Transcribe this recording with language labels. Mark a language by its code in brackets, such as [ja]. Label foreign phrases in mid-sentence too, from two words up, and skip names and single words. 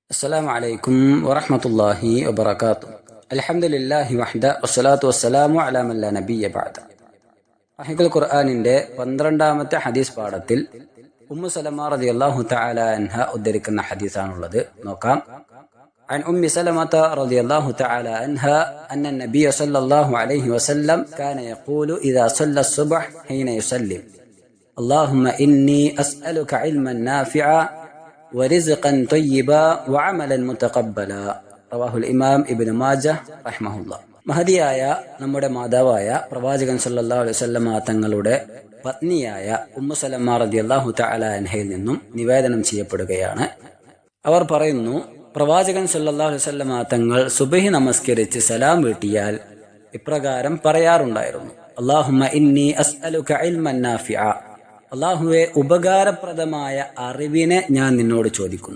[ar] السلام عليكم ورحمة الله وبركاته. الحمد لله وحده والصلاة والسلام على من لا نبي بعد. [ml] റഹീഖുൽ ഖുർആനിന്റെ 12ാമത്തെ ഹദീസ് പാഠത്തിൽ ഉമ്മു സലമ [ar] رضي الله تعالى عنها [ml] ഉദ്ധരിക്കുന്ന ഹദീസാണുള്ളത്. നോക്കാം. [ar] عن أم سلمة رضي الله تعالى عنها أن النبي صلى الله عليه وسلم كان يقول إذا صلى الصبح حين يسلم اللهم إني أسألك علما نافعا ورزقا طيبا وعملا متقبلا. رواه الإمام ابن ماجه رحمه الله. [ml] മഹദിയായ നമ്മുടെ മാതാവായ പ്രവാചകൻ [ar] صلى الله عليه وسلم [ml] തങ്ങളുടെ പത്നിയായ ഉമ്മു സലമ [ar] رضي الله تعالى [ml] അൻഹയിൽ നിന്നും നിവേദനം ചെയ്യപ്പെടുകയാണ്. അവർ പറയുന്നു, പ്രവാചകൻ [ar] صلى الله عليه وسلم [ml] തങ്ങൾ സുബ്ഹി നമസ്കരിച്ച് സലാം വീട്ടിയാൽ ഇപ്രകാരം പറയാറുണ്ടായിരുന്നു: [ar] اللهم إني أسألك علما نافعا, [ml] അല്ലാഹുവേ ഉപകാരപ്രദമായ അറിവിനെ ഞാൻ നിന്നോട് ചോദിക്കുന്നു.